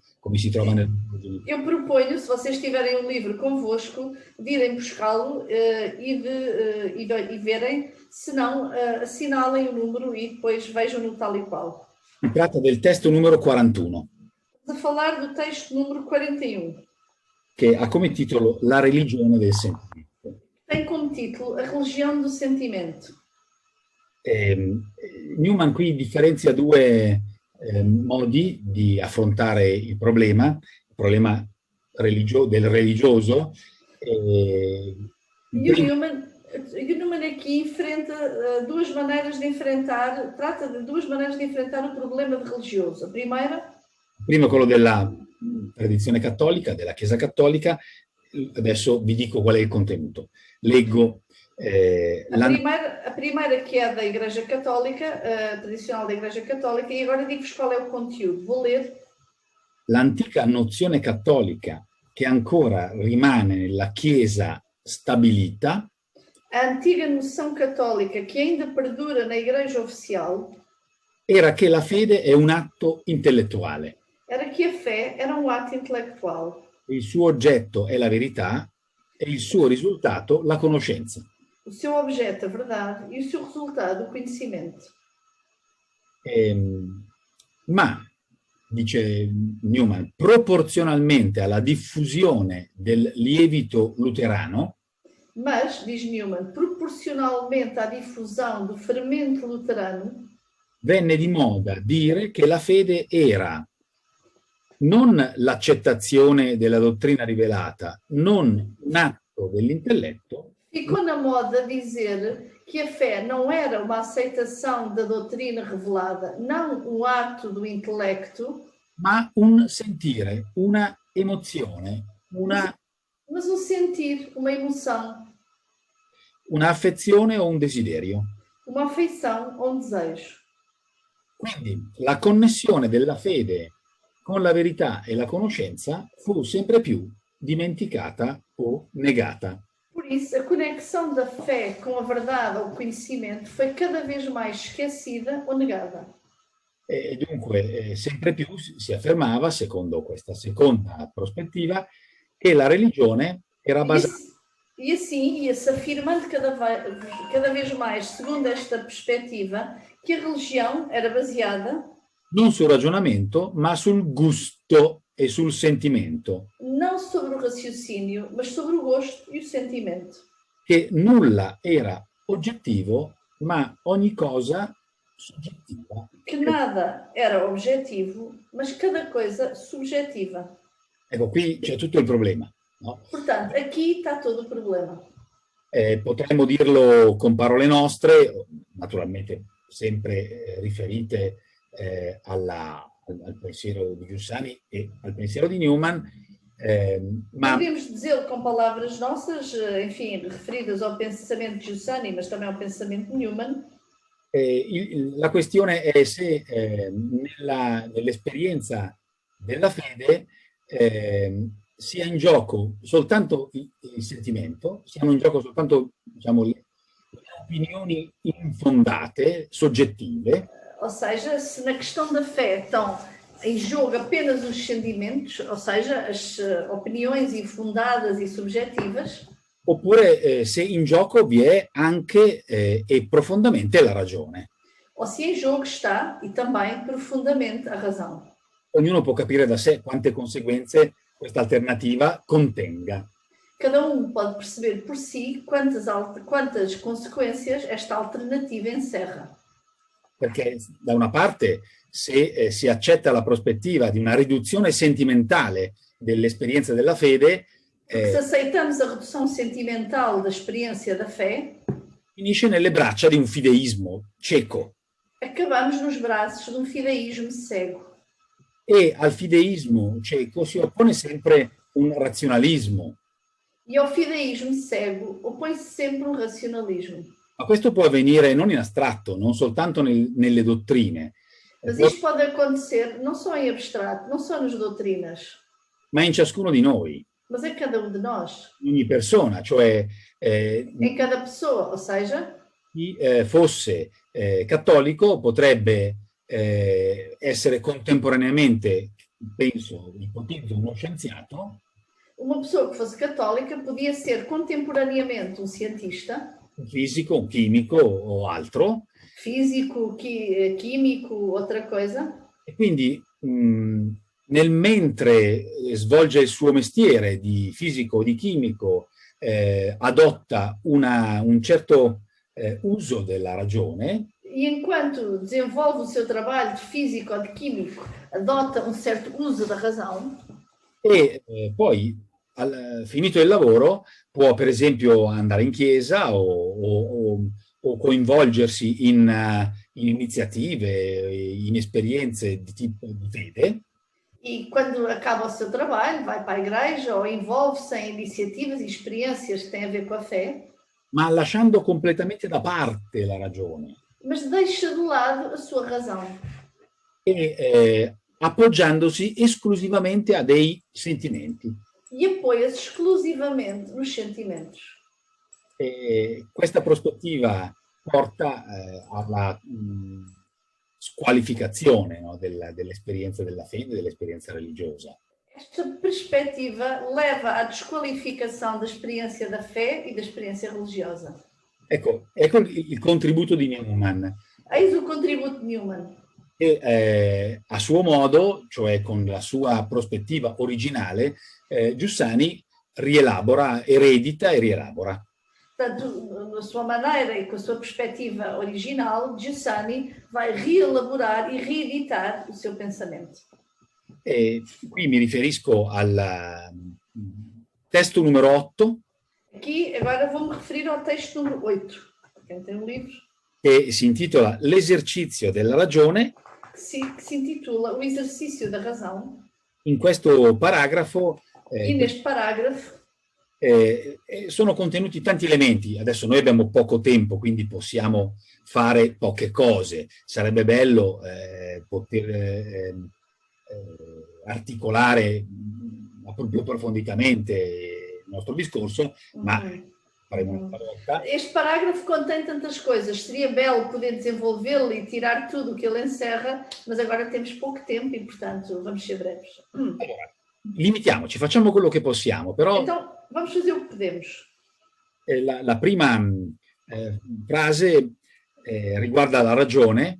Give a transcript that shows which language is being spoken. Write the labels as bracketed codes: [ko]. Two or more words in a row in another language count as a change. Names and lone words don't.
[it] Come si trova nel libro. [pt] Eu proponho, se vocês tiverem um livro convosco, de irem buscá-lo e verem, se não, assinalem o número e depois vejam-no tal e qual. [it] Si tratta del testo numero 41. [pt] Estamos a falar do texto número 41. [it] Che ha come titolo La religione del sentimento. [pt] Tem como título A Religião do Sentimento. [it] Newman qui differenzia 2 modi di affrontare il problema del religioso. [pt] E o Newman aqui enfrenta 2 maneiras de enfrentar, trata de 2 maneiras de enfrentar o problema de religioso. A primeira... [it] Prima quello della tradizione cattolica, della Chiesa cattolica. Adesso vi dico qual è il contenuto. Leggo [pt] a primeira que é da Igreja Católica, tradicional da Igreja Católica, e agora digo-vos qual é o conteúdo. Vou ler. [it] L'antica nozione cattolica che ancora rimane nella Chiesa stabilita. [pt] A antiga noção católica que ainda perdura na Igreja Oficial. [it] Era che la fede è un atto intellettuale. [pt] Era que a fé era um ato intelectual. [it] Il suo oggetto è la verità e il suo risultato la conoscenza. [pt] O seu objeto, a verdade, e o seu resultado, o conhecimento. [it] Ma, dice Newman, proporzionalmente alla diffusione del lievito luterano, [pt] mas, diz Newman, proporcionalmente à difusão do fermento luterano, [it] venne di moda dire che la fede era non l'accettazione della dottrina rivelata, non un atto stato dell'intelletto. [pt] Ficou na moda dizer que a fé não era uma aceitação da doutrina revelada, não um ato do intelecto, [it] Ma un sentire, una emozione, [pt] mas um sentir, uma emoção, [it] una affezione o un desiderio. [pt] uma afeição ou um desejo. [it] Quindi la connessione della fede con la verità e la conoscenza fu sempre più dimenticata o negata. [pt] Por isso, a conexão da fé com a verdade ou conhecimento foi cada vez mais esquecida ou negada. [it] E dunque sempre più si affermava, secondo questa seconda prospettiva, che la religione era basata [pt] E assim ia-se afirmando cada vez mais, segundo esta perspectiva, que a religião era baseada [it] non sul ragionamento, ma sul gusto e sul sentimento, [pt] não sobre o raciocínio, mas sobre o gosto e o sentimento. [it] che nulla era oggettivo, ma ogni cosa soggettiva. [pt] Que nada era objetivo, mas cada coisa subjetiva. [it] Ecco, qui c'è tutto il problema, no? [pt] Portanto, aqui está todo o problema. [it] Potremmo dirlo con parole nostre, naturalmente sempre riferite al pensiero di Giussani e al pensiero di Newman, ma [pt] Podemos dizê-lo com palavras nossas, enfim, referidas ao pensamento de Giussani, mas também ao pensamento de Newman. [it] la questione è se nell'esperienza della fede sia in gioco soltanto il sentimento, siano in gioco soltanto, diciamo, le opinioni infondate, soggettive. [pt] Ou seja, se na questão da fé estão em jogo apenas os sentimentos, ou seja, as opiniões infundadas e subjetivas, [it] Oppure se in gioco vi è anche e profondamente la ragione. [pt] ou se em jogo está e também profundamente a razão. [it] Ognuno può capire da sé quante conseguenze questa alternativa contenga. [pt] Cada pode perceber por si quantas consequências esta alternativa encerra. [it] Perché da una parte, se si accetta la prospettiva di una riduzione sentimentale dell'esperienza della fede, [pt] Se aceitamos a redução sentimental da experiência da fé, [it] finisce nelle braccia di un fideismo cieco. [pt] acabamos nos braços de um fideísmo cego. [it] E al fideismo cieco si oppone sempre un razionalismo. [pt] E ao fideísmo cego opõe-se sempre um racionalismo. [it] Ma questo può avvenire non in astratto, non soltanto nelle dottrine, [pt] Mas isto pode acontecer não só em abstrato, não só nas doutrinas, [it] ma in ciascuno di noi, [pt] mas em cada de nós, [it] in ogni persona, cioè [pt] em cada pessoa. Ou seja, [it] chi fosse cattolico potrebbe essere contemporaneamente, penso, ipotizzo, uno scienziato, [pt] uma pessoa que fosse católica podia ser contemporaneamente um cientista, [it] un fisico, un chimico o altro, [pt] físico, químico, outra coisa, [it] e quindi nel mentre svolge il suo mestiere di fisico o di chimico, adotta un certo uso della ragione. [pt] e enquanto desenvolve o seu trabalho de físico ou de químico, adota um certo uso da razão, [it] E poi, finito il lavoro, può per esempio andare in chiesa o coinvolgersi in iniziative, in esperienze di tipo di fede. [pt] e quando acaba o seu trabalho, vai para a igreja ou envolve-se em iniciativas e experiências que têm a ver com a fé, [it] Ma lasciando completamente da parte la ragione [pt] mas deixa de lado a sua razão [it] e appoggiandosi esclusivamente a dei sentimenti. [pt] e apoia-se exclusivamente nos sentimentos. [it] E questa prospettiva porta alla squalificazione, no, dell'esperienza della fede, dell'esperienza religiosa. [pt] Esta perspectiva leva à desqualificação da experiência da fé e da experiência religiosa. [it] Ecco il contributo di Newman, [pt] Eis o contributo de Newman, [it] che a suo modo, cioè con la sua prospettiva originale, Giussani rielabora, eredita e rielabora. [pt] Portanto, na sua maneira e com a sua perspectiva original, Giussani vai reelaborar e reeditar o seu pensamento. [it] E qui mi riferisco al testo numero 8, [pt] Aqui, agora vou-me referir ao texto número 8. Quem tem um livro? [it] che si intitola L'esercizio della ragione. [pt] Que se intitula O Exercício da Razão. [it] In questo paragrafo [pt] E neste parágrafo [it] sono contenuti tanti elementi. Adesso noi abbiamo poco tempo, quindi possiamo fare poche cose. Sarebbe bello poter articolare più approfonditamente il nostro discorso, ma faremo una volta. [pt] Este parágrafo contém tantas coisas. Seria belo poder desenvolvê-lo e tirar tudo o que ele encerra, mas agora temos pouco tempo e, portanto, vamos ser breves. [it] Allora, limitiamoci, facciamo quello che possiamo, però [pt] Então, vamos fazer o que podemos. [it] la prima frase riguarda la ragione.